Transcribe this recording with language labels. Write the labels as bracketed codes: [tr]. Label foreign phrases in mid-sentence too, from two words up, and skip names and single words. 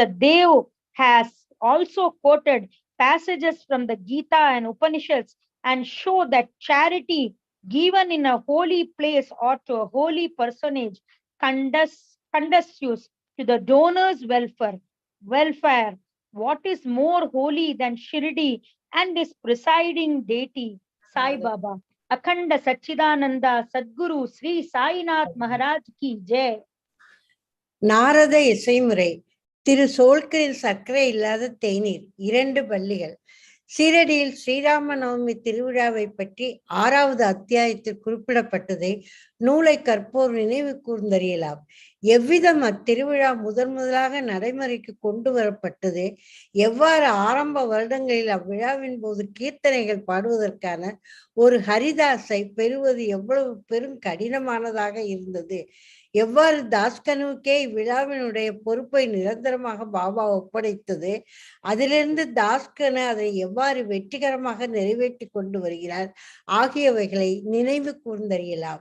[en] Dev has also quoted passages from the Gita and Upanishads and show that charity given in a holy place or to a holy personage conducive to the donor's welfare. What is more holy than Shirdi and his presiding deity, Sai Baba? [hi] अखंड सच्चिदानंद सद्गुरु श्री साईनाथ महाराज की जय. [ta] நாரத இசைமுறை. திரு சோல்கரில் சர்க்கரை இல்லாத தேநீர் 2 பள்ளிகள். சீரடியில் ஸ்ரீராம நவமி திருவிழாவை பற்றி 6வது அத்தியாயத்தில் குறிப்பிடப்பட்டதை நூலை கற்போர் நினைவு கூர்ந்தறியலாம். எவ்விதம் அத்திருவிழா முதலாக நடைமுறைக்கு கொண்டு வரப்பட்டது, எவ்வாறு ஆரம்ப வருடங்களில் அவ்விழாவின் போது கீர்த்தனைகள் பாடுவதற்கான ஒரு ஹரிதாஸை பெறுவது எவ்வளவு பெரும் கடினமானதாக இருந்தது, எவ்வாறு தாஸ்கனுக்கே இவ்விழாவினுடைய பொறுப்பை நிரந்தரமாக பாபா ஒப்படைத்தது, அதிலிருந்து தாஸ்கனு அதை எவ்வாறு வெற்றிகரமாக நிறைவேற்றி கொண்டு வருகிறார் ஆகியவைகளை நினைவு கூர்ந்தறியலாம்.